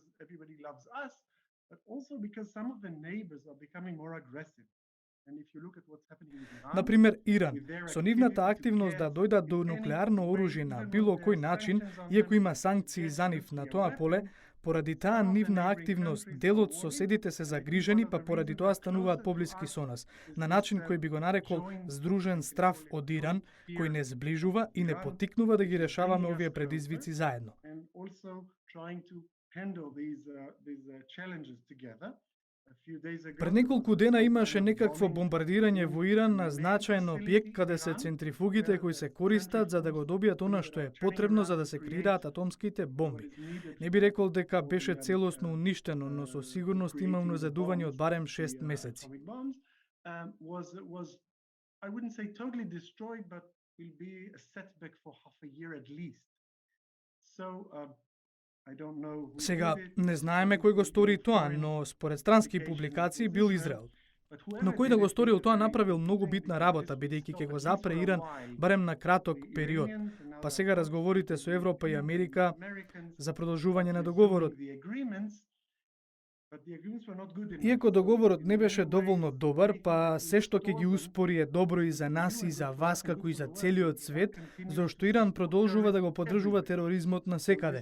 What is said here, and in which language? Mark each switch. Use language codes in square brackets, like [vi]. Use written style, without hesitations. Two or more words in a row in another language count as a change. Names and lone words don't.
[mk] Например, Иран, со нивната активност да дојдат до нуклеарно оружје на било кој начин, иако има санкции за нив на тоа поле, поради таа нивна активност, дел од соседите се загрижени, па поради тоа стануваат поблиски со нас, на начин кој би го нарекол здружен страв од Иран, кој не зближува и не потикнува да ги решаваме овие предизвици заедно. [en] trying to handle these challenges together. [mk] Пред неколку дена имаше некакво бомбардирање во Иран на значаен објект каде се центрифугите кои се користат за да го добијат она што е потребно за да се креираат атомските бомби. Не би рекол дека беше целосно уништено, но со сигурност има уназадување од барем 6 месеци. [en] I wouldn't say totally destroyed, but will be a setback for half a year at least. So I don't know who [mk] Сега, [en] did it. [mk] не знаеме кој го стори тоа, но според странски публикации бил Израел. Но кој да го сторил тоа направил многу битна работа, бидејќи ќе го запре Иран барем на краток период. Па сега разговорите со Европа и Америка за продолжување на договорот. Иако договорот не беше доволно добар, па се што ќе ги успори е добро и за нас и за вас како и за целиот свет, зашто Иран продолжува да го поддржува тероризмот насекаде.